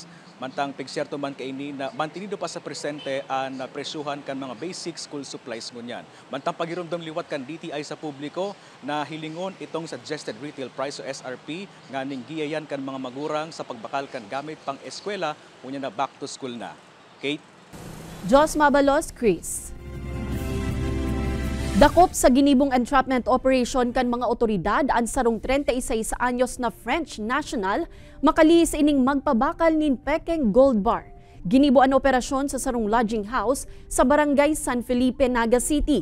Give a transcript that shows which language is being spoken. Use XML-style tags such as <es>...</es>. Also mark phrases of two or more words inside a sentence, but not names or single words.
<bik>Mantang pigsyerto man kaini na mantinido pa sa presente ang presyuhan kan mga</bik> <en>basic school supplies</en> <bik>ngunyan. Mantang pagirumdom liwat kan DTI sa publiko na hilingon itong</bik> <en>suggested retail price</en> <bik>o SRP nganing giyayan kan mga magurang sa pagbakal kan gamit pang eskwela ngunyan na</bik> <en>back to school</en> <bik>na. Kate? Jos Mabalos, Chris. Dakop sa ginibong</bik> <en>entrapment operation</en> <bik>kan mga otoridad ang sarong 36 anyos na</bik> <en>French national</en> <bik>makalis ining magpabakal nin pekeng</bik> <en>gold bar.</en> <bik>Ginibo ang operasyon sa sarong</bik> <en>lodging house</en> <bik>sa barangay San Felipe, Naga City.</bik>